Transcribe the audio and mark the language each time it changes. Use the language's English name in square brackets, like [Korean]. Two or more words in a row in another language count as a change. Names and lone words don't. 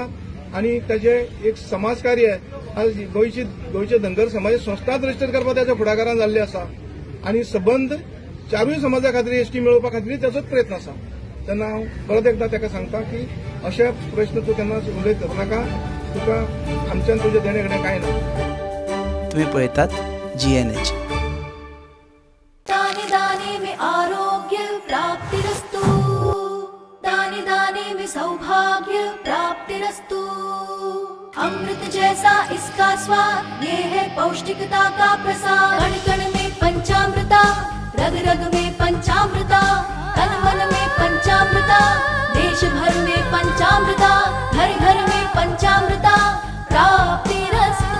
[Konkani] आनी ताचे एक समाजकार्य आज गोंयचे धनगर समाज संस्थाच रजिस्टर करपाक त्याच्या फुडाकारान जाल्ले आसा. आनी सबंद 4 समाजा खातीर एसटी मेळोवपा खातीर ताचोच प्रयत्न आसा. तेन्ना हांव परत एकदां ताका सांगता की अशे प्रश्न तूं केन्नाच उलय करनाका. तुका आमच्यान तुजें देणे घेणें कांय ना. तुम्ही पळयतात GNH. [Hindi] दाने दाने में आरोग्य प्राप्तिरस्तु, दाने दाने में सौभाग्य प्राप्तिरस्तु. अमृत जैसा इसका स्वाद, ये है पौष्टिकता का प्रसाद. कण कण में पंचामृता, रग रग में पंचामृता, तन मन में पंचामृता, देश भर में पंचामृता, घर घर में पंचामृता प्राप्तिरस्तु.